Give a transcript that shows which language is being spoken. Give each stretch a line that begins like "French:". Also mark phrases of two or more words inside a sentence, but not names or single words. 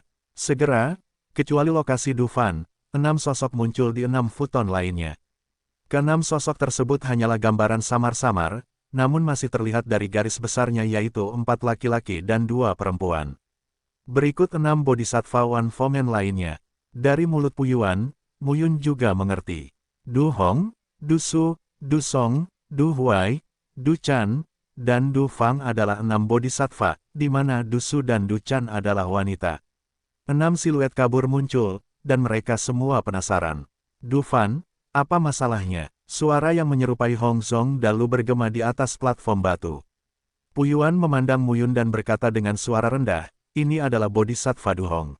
Indonesian: Segera, kecuali lokasi Dufan, 6 sosok muncul di 6 futon lainnya. Keenam sosok tersebut hanyalah gambaran samar-samar, namun masih terlihat dari garis besarnya yaitu 4 laki-laki dan 2 perempuan. Berikut 6 Bodhisattva Wan Fomen lainnya. Dari mulut Pu Yuan, Muyun juga mengerti. Du Hong, Du Su, Du Song, Du Huai, Du Chan, dan Du Fang adalah 6 Bodhisattva, di mana Du Su dan Du Chan adalah wanita. 6 siluet kabur muncul, dan mereka semua penasaran. Dufan, apa masalahnya? Suara yang menyerupai Hong Zong Dalu bergema di atas platform batu. Pu Yuan memandang Muyun dan berkata dengan suara rendah, ini adalah Bodhisattva Du Hong.